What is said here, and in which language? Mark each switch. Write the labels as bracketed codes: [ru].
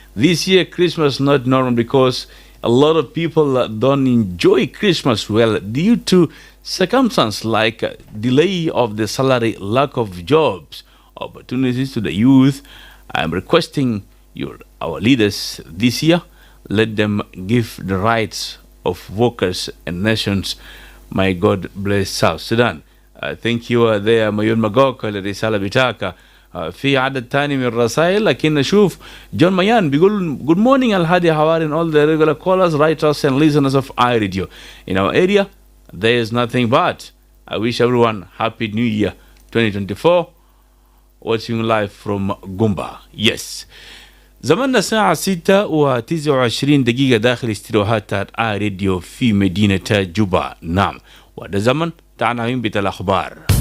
[en] This year, Christmas not normal because a lot of people don't enjoy Christmas well due to circumstances like delay of the salary, lack of jobs, opportunities to the youth. I'm requesting our leaders this year. Let them give the rights of workers and nations. My God bless South Sudan. Thank you there ميون ماجوك [ar] للرسالة بتاعك. في عدد تاني من الرسائل لكن نشوف جون ميان بيقول [en] good morning Alhadi Hawari and all the regular callers, writers and listeners of iRadio. In our area, there is nothing but I wish everyone happy New Year 2024. Watching live from Gumba. Yes. [ar] زماننا الساعة 6:29 دقيقة داخل استديوهات iRadio في مدينة جوبا. نعم وهذا زمن عناوين بتاع الأخبار.